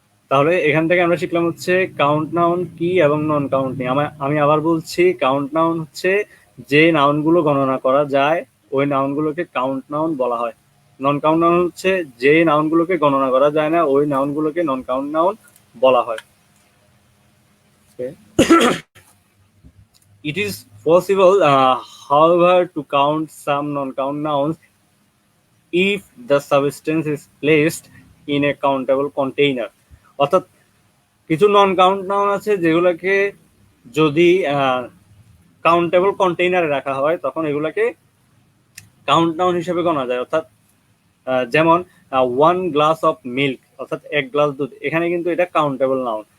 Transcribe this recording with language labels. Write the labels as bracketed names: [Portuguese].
[Bangla] তাহলে এখান থেকে আমরা শিখলাম হচ্ছে কাউন্ট নাউন কি এবং নন কাউন্ট নেই। আমি আবার বলছি, কাউন্ট নাউন হচ্ছে যে নাউনগুলো গণনা করা যায় ওই নাউনগুলোকে কাউন্ট নাউন বলা হয়। নন কাউন্ট নাউন হচ্ছে যে নাউনগুলোকে গণনা করা যায় না ওই নাউনগুলোকে নন কাউন্ট নাউন বলা হয়। [English] It is possible, however, to count some non-count nouns if the substance is placed in a countable container. [Bangla] অর্থাৎ কিছু নন কাউন্ট নাউন আছে যেগুলোকে যদি কাউন্টেবল কন্টেইনারে রাখা হয় তখন এগুলোকে কাউন্ট নাউন হিসেবে গণা যায়। অর্থাৎ যেমন [English] 1 glass of milk, [Bangla] অর্থাৎ 1 গ্লাস দুধ, এখানে কিন্তু এটা কাউন্টেবল নাউন।